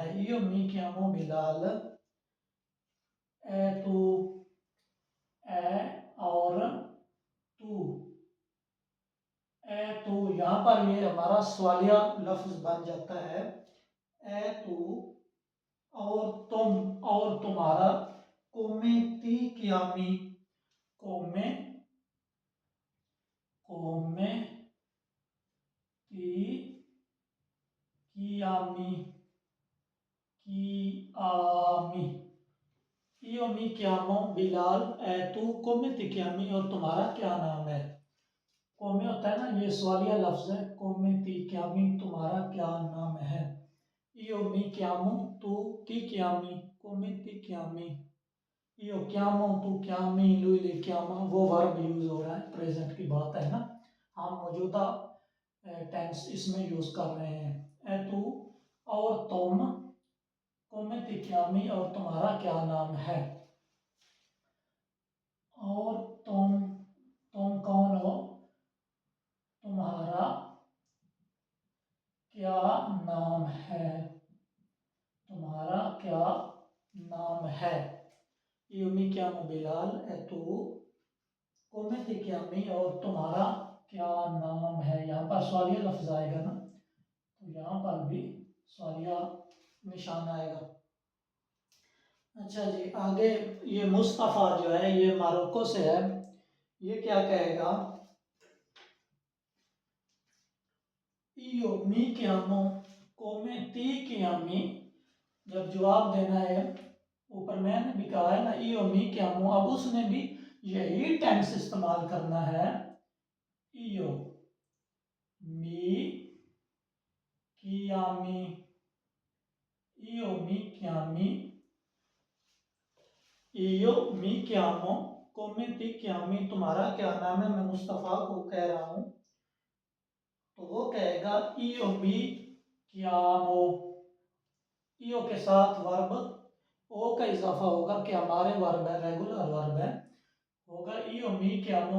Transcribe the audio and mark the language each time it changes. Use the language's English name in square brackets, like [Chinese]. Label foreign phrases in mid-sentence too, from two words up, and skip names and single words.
[Italian] io mi chiamo [Urdu] बिलाल, [Italian] e tu, [Urdu] ए और तू, [Italian] e tu [Urdu] یہاں پر یہ ہمارا سوالیہ لفظ بن جاتا ہے. [Italian] e tu [Urdu] اور تم اور تمہارا, [Italian] come ti chiami, come, come ti chiami, chiami. io mi chiamo Bilal, e tu come ti chiami, [Urdu] اور تمہارا کیا نام ہے. come ہوتا ہے نا، یہ سوالیہ لفظ ہے. [Italian] come ti chiami, [Urdu] تمہارا کیا نام ہے. [Italian] io mi chiamo, tu ti chiami, come ti chiami. io chiamo, tu chiami, lui chiama, [Urdu] وہ ورب یوز ہو رہا ہے، پریزنٹ کی بات ہے نا. ہم موجودہ ٹینس اس میں یوز کر رہے ہیں. [Italian] e tu [Urdu] اور تم, [Italian] come ti chiami, [Urdu] اور تمہارا کیا نام ہے. اور تم کون ہو، تمہارا کیا نام ہے، تمہارا کیا نام ہے, तुम्हारा क्या नाम है। [Italian] io mi chiamo बिलाल, e tu, come ti chiami, [Urdu] اور تمہارا کیا نام ہے. یہاں پر سوالیہ لفظ آئے گا نا، تو یہاں پر بھی سوالیہ نشان آئے گا. اچھا جی، آگے یہ مصطفیٰ جو ہے یہ مراکو سے ہے. یہ کیا کہے گا, [Italian] io mi chiamo come ti chiami। [Urdu] جب جواب دینا ہے، اوپر میں نے بھی کہا ہے نا [Italian] io mi chiamo, [Urdu] اب اس نے بھی یہی ٹینس استعمال کرنا ہے. [Italian] io mi chiami, io mi chiami, io mi chiamo come ti chiami, [Urdu] تمہارا کیا نام ہے. میں مصطفیٰ کو کہہ رہا ہوں، تو وہ کہے گا [Italian] io mi chiamo. [Urdu] io کے ساتھ ورب او کا اضافہ ہوگا کہ ہمارے ورب ہے، ریگولر ورب ہے، ہوگا [Italian] io mi chiamo.